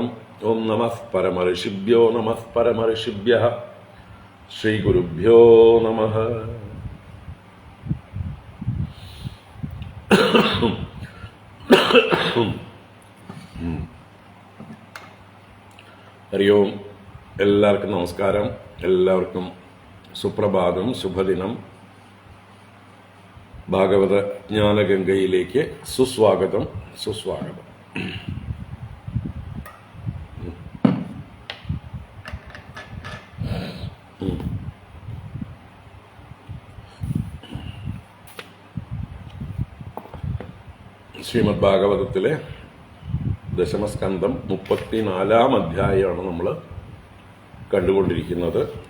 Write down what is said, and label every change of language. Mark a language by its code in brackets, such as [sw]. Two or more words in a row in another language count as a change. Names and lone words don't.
[sa] ओम नमः परमर्षिभ्यो नमः परमर्षिभ्यः। श्री गुरुभ्यो नमः। हरि ओम। [ml] എല്ലാവർക്കും നമസ്കാരം. എല്ലാവർക്കും സുപ്രഭാതം, ശുഭദിനം. ഭാഗവത ജ്ഞാനഗംഗയിലേക്ക് സുസ്വാഗതം, സുസ്വാഗതം. ശ്രീമദ് ഭാഗവതത്തിലെ ദശമസ്കന്ധം 34-ാം അധ്യായമാണ് നമ്മൾ കണ്ടുകൊണ്ടിരിക്കുന്നത്.